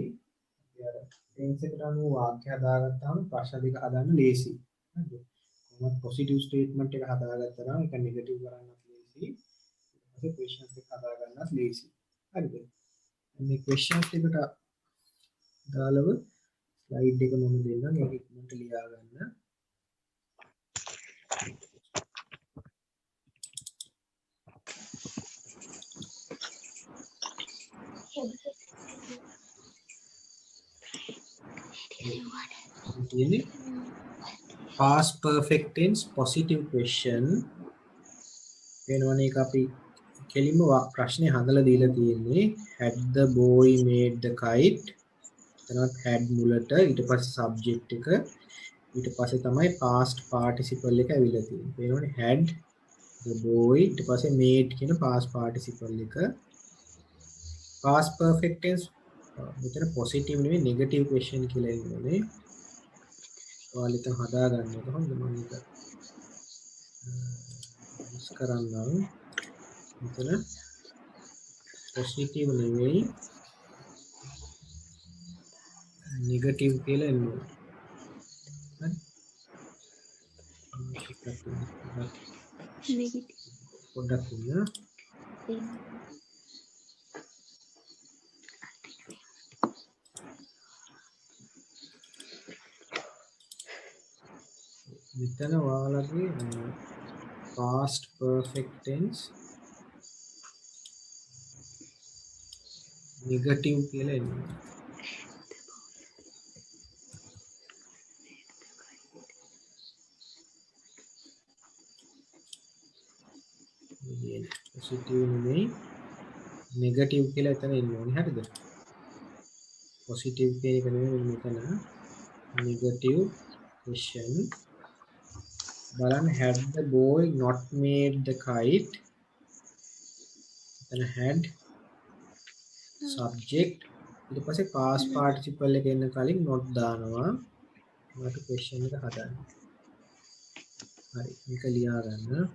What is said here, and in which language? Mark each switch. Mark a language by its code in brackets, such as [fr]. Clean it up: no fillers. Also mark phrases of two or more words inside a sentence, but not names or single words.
[si] අපි අර ටෙන්ස් එකට අනුව වාක්‍ය හදාගත්තාම ප්‍රශ්න දෙක හදන්න ලේසි. හරිද? කොහොමද [en] positive statement [si] එක හදාගත්තා නම් ඒක නෙගටිව් කරන්නත් ලේසි. ඊට පස්සේ ක්වෙස්චන්ස් එක හදාගන්නත් ලේසි. හරිද? මේ ක්වෙස්චන්ස් එකට දාලව ස්ලයිඩ් එක මම දෙන්නම් ඒක ඉක්මනට ලියා ගන්න. Really? [en] Past perfect tense positive question [si] වෙනවනේ එක අපි කෙලින්ම ප්‍රශ්නේ හදලා දීලා තියෙන්නේ [en] had the boy made the kite [si] එතනත් had මුලට ඊට පස්සේ subject එක ඊට පස්සේ තමයි [en] past participle [si] එක ඇවිල්ලා තියෙන්නේ. වෙනවනේ [en] had the boy [si] ඊට පස්සේ made කියන [en] past participle [si] එක [en] past perfect tense [si] මෙතන positive නෙවෙයි [en] negative question [si] කියලා ඉන්නේ. ඔයාලා ඉතින් හදාගන්න එක හොඳ මම ඒක මිස් කරන්නම්. මෙතන positive නෙවෙයි negative කියලා එන්නේ. හරි? පොඩ්ඩක් ඉන්න. මෙතන ඔයාලගේ [en] past perfect tense negative [si] කියලා එන්නේ. positive නෙමෙයි negative කියලා එතන එන්න ඕනේ. හරිද? positive කියන එක නෙමෙයි මෙතන [en] negative question [si] බලන්න [en] had the boy not made the kite then had subject [si] ඊට පස්සේ [en] past participle [si] එක එන්න කලින් not දානවා මට question එක හදන්න. හරි මේක ලියා ගන්න.